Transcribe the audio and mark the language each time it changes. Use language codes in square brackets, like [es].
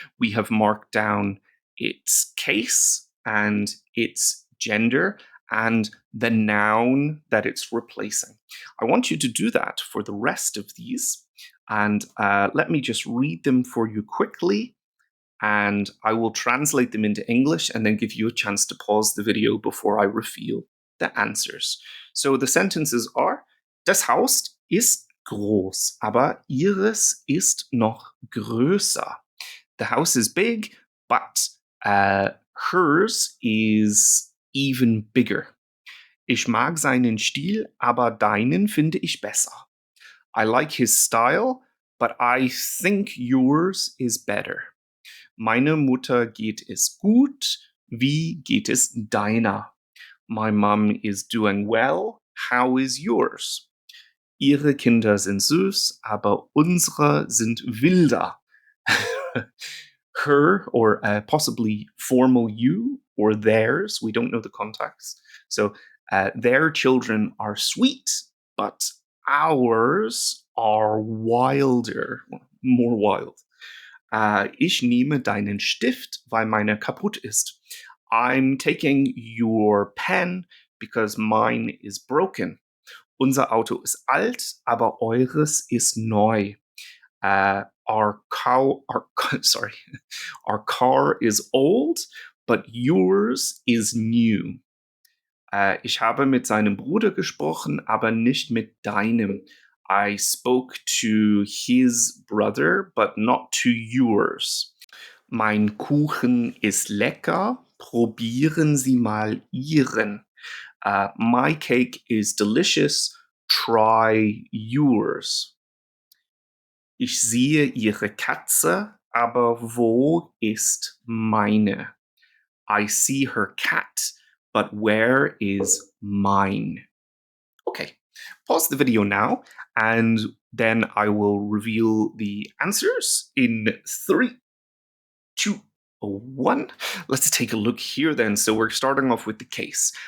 [en] We have marked down its case and its gender and the noun that it's replacing. I want you to do that for the rest of these. And let me just read them for you quickly. And I will translate them into English and then give you a chance to pause the video before I reveal the answers. So the sentences are: [de] Das Haus ist groß, aber ihres ist noch größer. [en] The house is big, but hers is even bigger. [de] Ich mag seinen Stil, aber deinen finde ich besser. [en] I like his style, but I think yours is better. [de] Meine Mutter geht es gut. Wie geht es deiner? [en] My mom is doing well. How is yours? [de] Ihre Kinder sind süß, aber unsere sind wilder. [en] Her, or possibly formal you, or theirs, we don't know the context. So their children are sweet, but ours are wilder, more wild. [de] Ich nehme deinen Stift, weil meiner kaputt ist. [en] I'm taking your pen because mine is broken. [de] Unser Auto ist alt, aber eures ist neu. [en] Our car is old, but yours is new. [de] Ich habe mit seinem Bruder gesprochen, aber nicht mit deinem. [en] I spoke to his brother, but not to yours. [de] Mein Kuchen ist lecker. Probieren Sie mal Ihren. [en] My cake is delicious. Try yours. [de] Ich sehe Ihre Katze, aber wo ist meine? [en] I see her cat, but where is mine? Okay, pause the video now, and then I will reveal the answers in 3, 2, 1. Let's take a look here then. So we're starting off with the case.